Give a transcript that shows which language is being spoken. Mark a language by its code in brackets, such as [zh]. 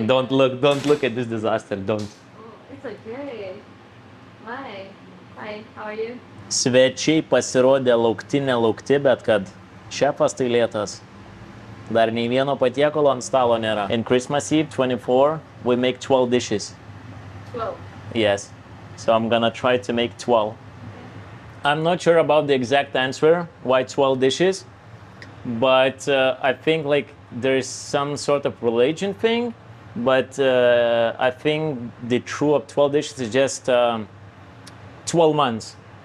[en] Don't look at this disaster, don't. It's okay. Hi. Hi, how are you? [lt] Svečiai pasirodė laukti, nelaukti, bet kad šefas tai lėtas. Dar nei vieno patiekalo ant stalo nėra. [en] In Christmas Eve 24, we make 12 dishes. 12. Yes. So I'm gonna try to make 12. I'm not sure about the exact answer, why 12 dishes, but I think like there's some sort of religion thing, but I think the true of 12 dishes is just 12 months.